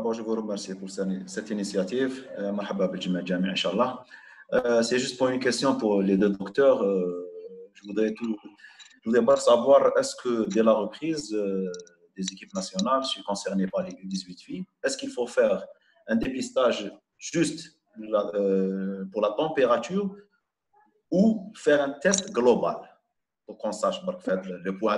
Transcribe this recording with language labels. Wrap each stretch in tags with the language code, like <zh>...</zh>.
<fr>D'abord, je vous remercie pour cette initiative.</fr> <ar>مرحبا بالجميع الجامعي إن شاء الله.</ar> <fr>C'est juste pour une question pour les deux docteurs. Je voudrais pas savoir est-ce que dès la reprise des équipes nationales, je suis concerné par les 18 filles, est-ce qu'il faut faire un dépistage juste pour la température ou faire un test global pour qu'on sache le poids?</fr>